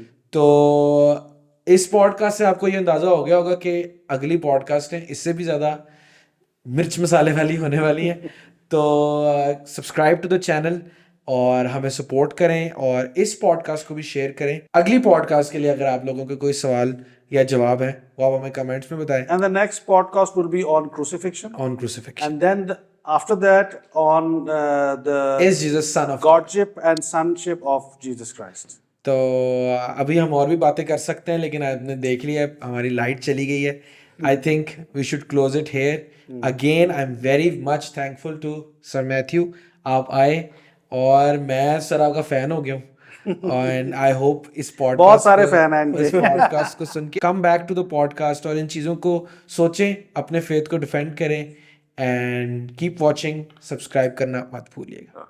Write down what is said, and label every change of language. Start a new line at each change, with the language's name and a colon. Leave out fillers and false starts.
Urdu: تو اس pod cost سے آپ کو یہ اندازہ ہو گیا ہوگا کہ اگلی پوڈ کاسٹیں اس سے بھی زیادہ مرچ مسالے والی ہونے والی ہیں. تو
English: subscribe to the channel
Urdu: اور ہمیں سپورٹ کریں, اور اس پوڈ کاسٹ کو بھی شیئر کریں. اگلی پوڈ کاسٹ کے لیے اگر آپ لوگوں کے کوئی سوال یا جواب ہے وہ آپ ہمیں کمنٹس میں بتائیں.
English: And the next podcast will be on crucifixion. On crucifixion. And then after that on the Is Jesus son of Godship and sonship of Jesus Christ.
Urdu: تو ابھی ہم اور بھی باتیں کر سکتے ہیں, لیکن آپ نے دیکھ لیا ہماری لائٹ چلی گئی ہے.
English: I think we should close it here. Again, I'm very much thankful to Sir Matthew.
Urdu: آپ آئے اور میں سر آپ کا فین ہو گیا ہوں.
English: and I hope
Urdu: اس pod بہت سارے فین ہیں اس پوڈ کاسٹ کو سن کے
English: come back to the podcast
Urdu: اور ان چیزوں کو سوچیں, اپنے فیتھ کو ڈیفینڈ کریں,
English: And keep watching.
Urdu: سبسکرائب کرنا مت بھولیے گا.